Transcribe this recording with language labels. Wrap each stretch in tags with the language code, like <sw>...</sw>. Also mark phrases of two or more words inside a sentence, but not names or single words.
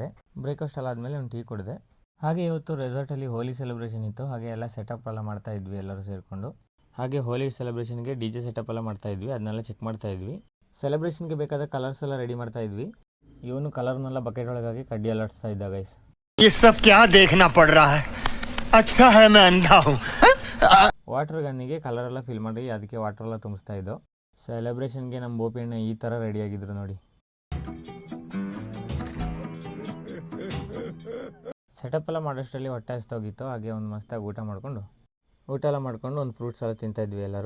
<kn>ಬ್ರೇಕ್ಫಾಸ್ಟ್ ಎಲ್ಲ ಆದಮೇಲೆ ಒಂದು ಟೀ ಕುಡಿದೆ. ಹಾಗೆ ಇವತ್ತು ರೆಸಾರ್ಟಲ್ಲಿ ಹೋಲಿ ಸೆಲೆಬ್ರೇಷನ್ ಇತ್ತು. ಹಾಗೆ ಎಲ್ಲ ಸೆಟಪ್ ಎಲ್ಲ ಮಾಡ್ತಾ ಇದ್ವಿ ಎಲ್ಲರೂ ಸೇರಿಕೊಂಡು. ಹಾಗೆ ಹೋಲಿ ಸೆಲೆಬ್ರೇಷನ್ಗೆ</kn> <en>DJ setup</en> <kn>ಎಲ್ಲ ಮಾಡ್ತಾ ಇದ್ವಿ, ಅದನ್ನೆಲ್ಲ ಚೆಕ್ ಮಾಡ್ತಾ ಇದ್ವಿ. ಸೆಲೆಬ್ರೇಷನ್ಗೆ ಬೇಕಾದ ಕಲರ್ಸ್ ಎಲ್ಲ ರೆಡಿ ಮಾಡ್ತಾ ಇದ್ವಿ. ಇವನು ಕಲರ್ನೆಲ್ಲ ಬಕೆಟ್ ಒಳಗಾಗಿ ಕಡ್ಡಿ ಎಲ್ಲ ಆಡಿಸ್ತಾ ಇದ್ದ ಗೈಸ್.</kn> <hi>ये सब क्या देखना पड़ रहा है? अच्छा है मैं अंधा हूँ.</hi> <kn>ವಾಟರ್ ಗನ್ನಿಗೆ ಕಲರ್ ಎಲ್ಲ ಫಿಲ್ ಮಾಡಿ ಅದಕ್ಕೆ ವಾಟರ್ ಎಲ್ಲ ತುಂಬಿಸ್ತಾ ಇದ್ದೋ. ಸೆಲೆಬ್ರೇಷನ್ಗೆ ನಮ್ಮ ಬೋಪಿಯಣ್ಣ ಈ ಥರ ರೆಡಿಯಾಗಿದ್ರು ನೋಡಿ. ಸೆಟಪ್ ಎಲ್ಲ ಮಾಡೋಷ್ಟರಲ್ಲಿ ಹೊಟ್ಟೆ ಹಸ್ದೋಗಿತ್ತು. ಹಾಗೆ ಒಂದು ಮಸ್ತಾಗಿ ಊಟ ಎಲ್ಲ ಮಾಡ್ಕೊಂಡು ಒಂದು ಫ್ರೂಟ್ಸ್ ಎಲ್ಲ ತಿಂತಾ ಇದ್ವಿ ಎಲ್ಲರೂ.</kn>